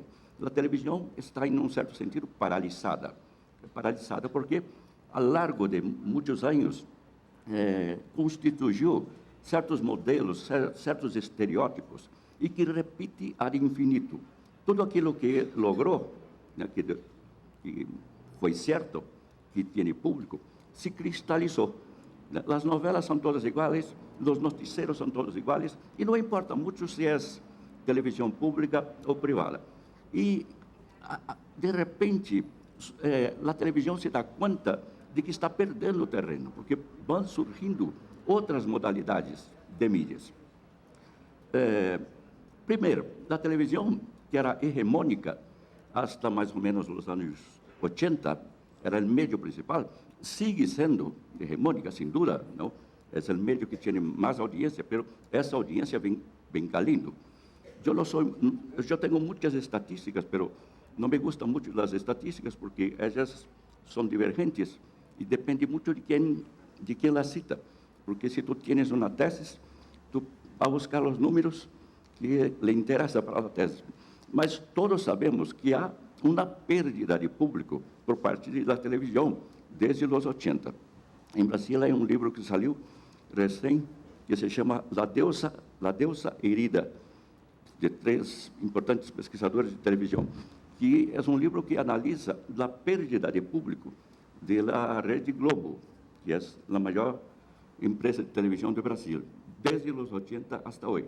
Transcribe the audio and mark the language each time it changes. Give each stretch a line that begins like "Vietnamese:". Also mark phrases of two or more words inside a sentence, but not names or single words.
Spanish: La televisión está, en un cierto sentido, paralizada. Paralizada porque, a lo largo de muchos años, constituyó ciertos modelos, ciertos estereotipos, y que repite ad infinito.
Portuguese: Todo aquilo que logró, né, que foi certo,
Spanish: que tiene público, se cristalizó. Las novelas son todas iguales, los noticieros son todos iguales, y no importa mucho si es televisión pública o privada. Y de repente, la televisión se da cuenta de que está
Portuguese: perdendo terreno,
Spanish: porque van
Portuguese: surgindo outras modalidades de mídias. Primeiro, a televisão, que era hegemônica hasta mais ou menos os anos 80, era o meio principal, sigue sendo hegemônica, sem dúvida, não? É o meio que tem mais audiência, mas essa audiência vem caindo. Eu tenho muitas estatísticas, mas não me gustam muito das estatísticas porque elas são divergentes e depende muito de quem las cita. Porque se tu tienes uma tese, tu vas a buscar os números que le interessa para a tese. Mas todos sabemos que há uma pérdida de público por parte da televisão desde os 80. Em Brasil, há um livro que saiu recém, que se chama La Deusa Herida, de 3 importantes pesquisadores de televisão, que é um livro que analisa a pérdida de público da Rede Globo, que é a maior empresa de televisão do Brasil, desde os 80 hasta hoje.